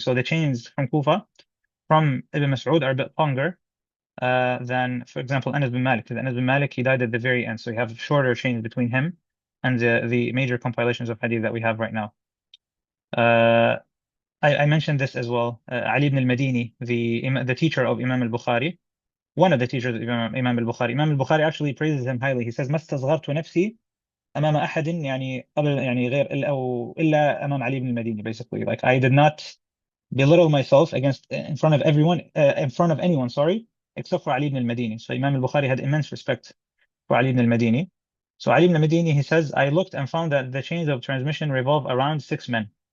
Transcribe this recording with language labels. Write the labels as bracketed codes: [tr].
[en] So the chains from Kufa from Ibn Mas'ud are a bit longer than, for example, Anas bin Malik. Because Anas bin Malik, he died at the very end. So you have shorter chains between him and the major compilations of hadith that we have right now. I mentioned this as well. Ali ibn al-Madini, the teacher of Imam al-Bukhari, one of the teachers of Imam al-Bukhari. Imam al-Bukhari actually praises him highly. He says, [ar] ما استصغرت نفسي أمام أحد قبل غير أو إلا أمام علي ibn al-Madini. [en] Basically, like I did not belittle myself in front of everyone, in front of anyone, sorry, except for Ali ibn al-Madini. So Imam al-Bukhari had immense respect for Ali ibn al-Madini. So Ali ibn al-Madini, he says, I looked and found that the chains of transmission revolve around 6 men.